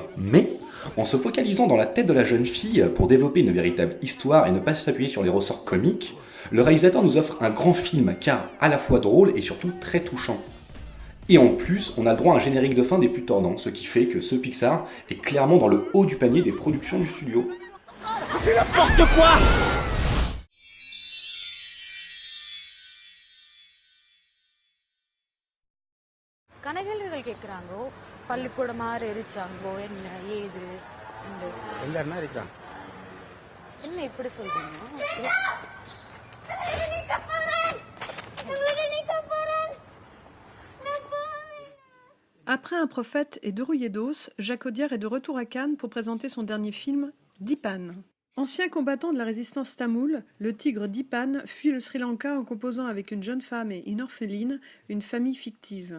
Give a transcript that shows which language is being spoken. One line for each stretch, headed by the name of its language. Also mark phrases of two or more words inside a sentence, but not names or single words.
French: Mais, en se focalisant dans la tête de la jeune fille pour développer une véritable histoire et ne pas s'appuyer sur les ressorts comiques, le réalisateur nous offre un grand film, car à la fois drôle et surtout très touchant. Et en plus, on a le droit à un générique de fin des plus tordants, ce qui fait que ce Pixar est clairement dans le haut du panier des productions du studio. C'est n'importe quoi!
Tamil: கனகேள்விகள் கேக்குறாங்கோ பள்ளிக்கூடமா எரிச்சாங்கோ என்ன ஏது எல்லாரும் இருக்கிறாங்க என்ன இப்படி சொல்றீங்க
French: Après Un prophète et 2 rouillés d'os, Jacques Audiard est de retour à Cannes pour présenter son dernier film, Dipan. Ancien combattant de la résistance tamoule, le tigre Dipan fuit le Sri Lanka en composant avec une jeune femme et une orpheline une famille fictive.